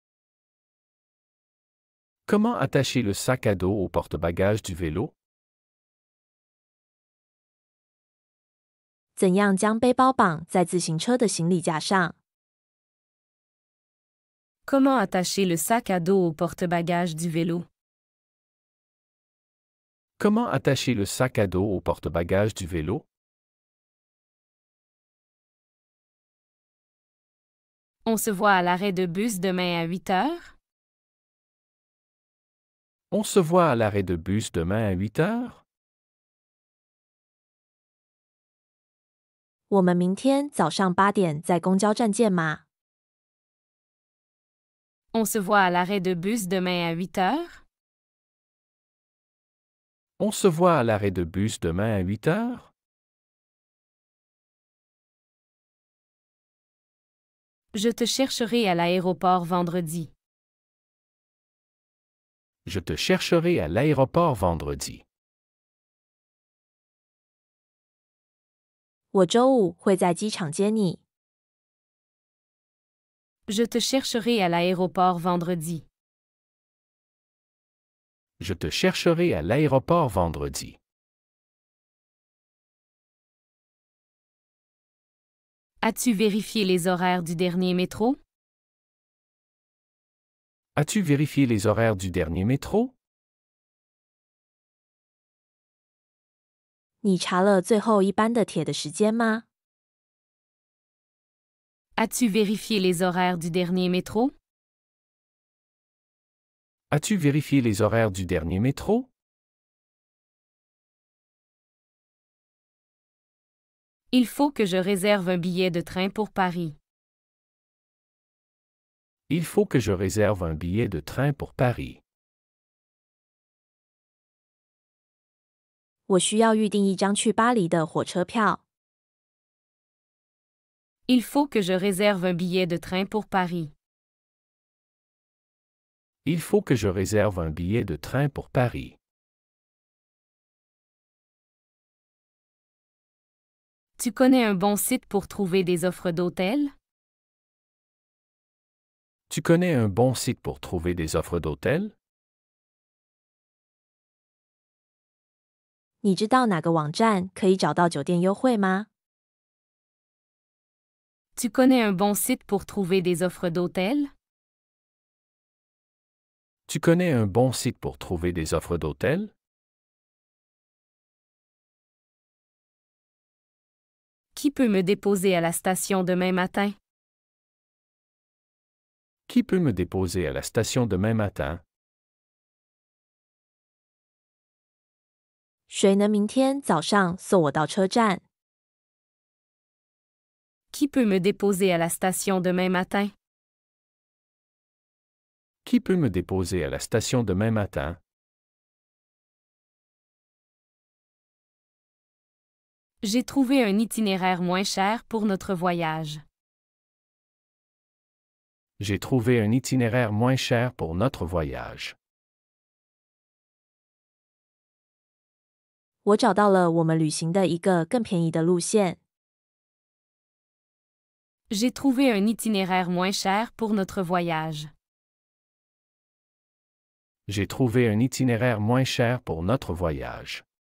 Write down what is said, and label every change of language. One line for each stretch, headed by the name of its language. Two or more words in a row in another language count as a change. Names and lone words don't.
French: Comment attacher le sac à dos au porte-bagages du vélo?
Chinese: 怎样将背包绑在自行车的行李架上？
French: Comment attacher le sac à dos au porte-bagages du vélo? Comment attacher le sac à dos au porte-bagages du vélo? On se voit à l'arrêt de bus demain à 8 heures? On se voit à l'arrêt de bus demain à 8 heures?
Chinese: 我们明天早上8点在公交站见吗？
French: On se voit à l'arrêt de bus demain à 8 heures? On se voit à l'arrêt de bus demain à 8 heures? Je te chercherai à l'aéroport vendredi. Je te chercherai à l'aéroport vendredi.
Chinese: 我周五会在机场接你。
French: Je te chercherai à l'aéroport vendredi. Je te chercherai à l'aéroport vendredi. As-tu vérifié les horaires du dernier métro? As-tu vérifié les horaires du dernier métro?
Chinese: 你查了最后一班的铁的时间吗？
French: As-tu vérifié les horaires du dernier métro? As-tu vérifié les horaires du dernier métro? Il faut que je réserve un billet de train pour Paris. Il faut que je réserve un billet de train pour Paris.
Chinese: 我需要预订一张去巴黎的火车票。
French: Il faut que je réserve un billet de train pour Paris. Il faut que je réserve un billet de train pour Paris. Tu connais un bon site pour trouver des offres d'hôtel? Tu connais un bon site pour trouver des offres d'hôtel?
Chinese: 你知道哪个网站可以找到酒店优惠吗？
French: Tu connais un bon site pour trouver des offres d'hôtel? Tu connais un bon site pour trouver des offres d'hôtel? Qui peut me déposer à la station demain matin? Qui peut me déposer à la station demain matin?
Chinese: 谁能明天早上送我到车站？
French: Qui peut me déposer à la station demain matin? Qui peut me déposer à la station demain matin? J'ai trouvé un itinéraire moins cher pour notre voyage. J'ai trouvé un itinéraire moins cher pour notre voyage.
Chinese: 我找到了我们旅行的一个更便宜的路线。
French: J'ai trouvé un itinéraire moins cher pour notre voyage. J'ai trouvé un itinéraire moins cher pour notre voyage.